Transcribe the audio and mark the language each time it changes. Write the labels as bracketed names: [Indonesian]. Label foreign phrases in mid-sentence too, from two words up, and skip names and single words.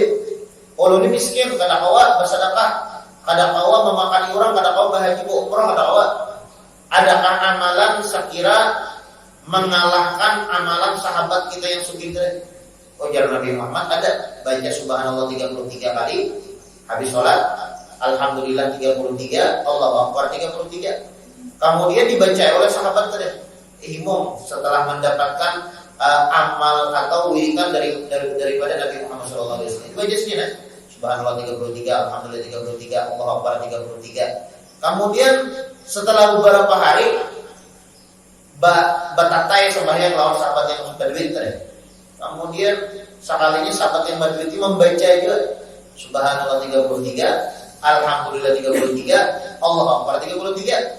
[Banjar] Kalau ini miskin, kada kawa bersedekah, kada kawa memakani urang, kada kawa bahaji, umroh, kada kawa. [Indonesian] Adakah amalan sekira mengalahkan amalan sahabat kita yang sugih tadi? Ujar Nabi Muhammad ada, baca subhanallah 33 kali, habis sholat, alhamdulillah 33, [Arabic] Allahu Akbar 33. [Indonesian] Kemudian dibaca oleh sahabat tadi. Imam setelah mendapatkan amal atau wiridan daripada Nabi Muhammad SAW. Baca sini, [Arabic] subhanallah 33, alhamdulillah 33, Allahu Akbar 33. [Indonesian] Kemudian setelah beberapa hari batatai sembahyang lawan sahabat yang berduit tadi. Kemudian sekalinya sahabat yang berduit itu membaca juga subhanallah 33, alhamdulillah 33, [Arabic] Allahu Akbar [Indonesian] 33.